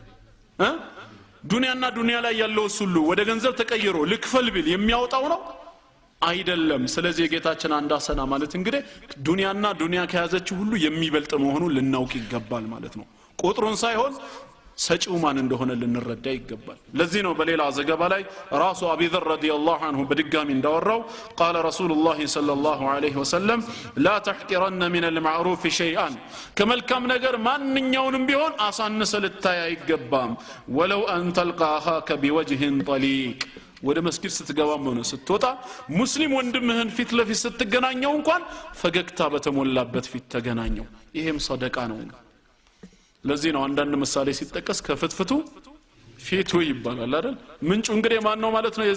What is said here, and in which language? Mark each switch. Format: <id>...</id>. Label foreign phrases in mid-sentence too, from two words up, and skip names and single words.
<am>ዱንያና ዱንያ ላይ ያለው ሁሉ ወደ ገንዘብ ተቀይሮ ልክፈል ቢል የሚያወጣው ነው አይደለም። ስለዚህ የጌታችን አንድ ሐሰና ማለት እንግዲህ ዱንያና ዱንያ ከያዘችው ሁሉ የሚበልጥ መሆኑን ልናውቅ ይገባል ማለት ነው። ቁጥሩን ሳይሆን ሰጪው ማን እንደሆነ ልንረዳ ይገባል። ለዚህ ነው በሌላ ዘገባ ላይ ራሱ አቢ ዘር</am> <ar>رضي الله عنه</ar> <am>በድጋሚ እንዳወራው</am> <ar>قال رسول الله صلى الله عليه وسلم لا تحقرن من المعروف شيئا</ar> <am>ከመልካም ነገር ማንኛውንም ቢሆን አሳንሰ ልታይ አይገባም</am> <ar>ولو ان تلقى اخاك بوجه طليق</ar> <am>ወደ መስጊድ ስትገባም ሆነ ስትወጣ ሙስሊም ወንድምህን ፊት ለፊት ስትገናኘው እንኳን ፈገግታ በተሞላበት ፊት ተገናኘው። ይሄም ሰደቃ ነው። ለዚህ ነው አንዳንድ ምሳሌ ሲጠቀስ ከፍትፍቱ ፊቱ ይባላል አይደል? ምንጩ እንግዲህ ማን ነው ማለት ነው?</am>